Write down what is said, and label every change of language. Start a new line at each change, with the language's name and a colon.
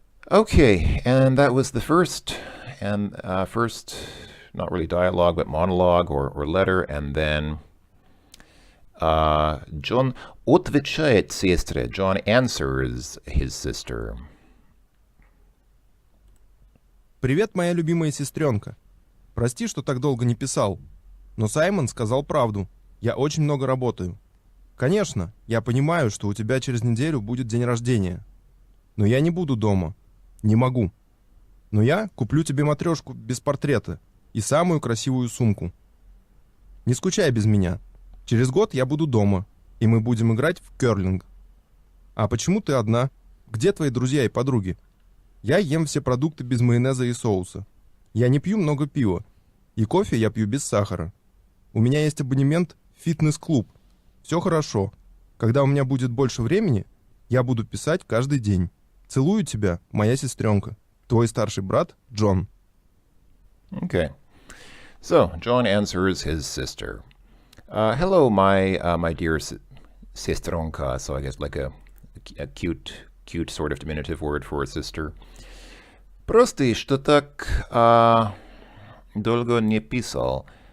English: Okay, and that was the first, not really dialogue, but monologue or letter, and then John
Russian: отвечает сестре.
English: John answers his sister.
Russian: «Привет, моя любимая сестренка. Прости, что так долго не писал. Но Саймон сказал правду. Я очень много работаю. Конечно, я понимаю, что у тебя через неделю будет день рождения. Но я не буду дома. Не могу. Но я куплю тебе матрешку без портрета и самую красивую сумку. Не скучай без меня. Через год я буду дома, и мы будем играть в керлинг. А почему ты одна? Где твои друзья и подруги? Я ем все продукты без майонеза и соуса. Я не пью много пива. И кофе я пью без сахара. У меня есть абонемент в фитнес-клуб. Все хорошо. Когда у меня будет больше времени, я буду писать каждый день. Целую тебя, моя сестренка. Твой старший брат Джон.
English: Okay. So, John answers his sister. Hello, my dear sestronka. So I guess like a cute sort of diminutive word for a sister.
Russian: Прости, что так долго не писал.